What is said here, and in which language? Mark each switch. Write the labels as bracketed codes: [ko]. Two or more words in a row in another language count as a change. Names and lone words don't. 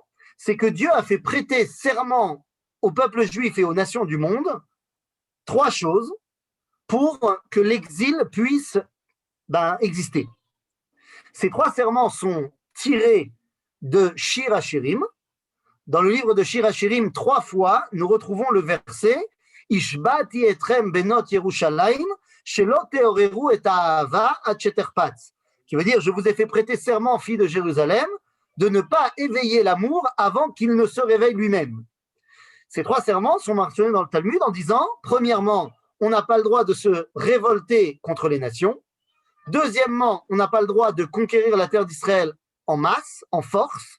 [fr] C'est que Dieu a fait prêter serment au peuple juif et aux nations du monde 3 choses pour que l'exil puisse exister. Ces 3 serments sont tirés de Shir HaShirim. Dans le livre de Shir HaShirim, 3 fois, nous retrouvons le verset [he] השבעתי אתכם בנות ירושלים שלא תעוררו את האהבה עד שתחפץ, [fr] qui veut dire je vous ai fait prêter serment, filles de Jérusalem, de ne pas éveiller l'amour avant qu'il ne se réveille lui-même. Ces 3 serments sont mentionnés dans le Talmud en disant, premièrement, on n'a pas le droit de se révolter contre les nations. Deuxièmement, on n'a pas le droit de conquérir la terre d'Israël en masse, en force.